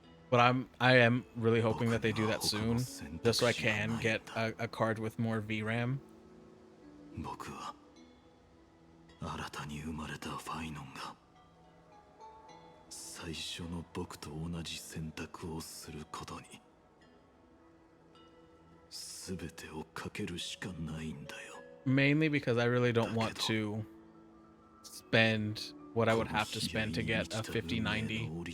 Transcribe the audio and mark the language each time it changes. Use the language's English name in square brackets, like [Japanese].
[English] But I am really hoping that they do that soon, just so I can get a card with more VRAM. [Japanese] 僕は新たに生まれたファイノンが最初の僕と同じ選択をすることに全てをかけるしかないんだよ [English] Mainly because I really don't want to spend what I would have to spend to get a 5090.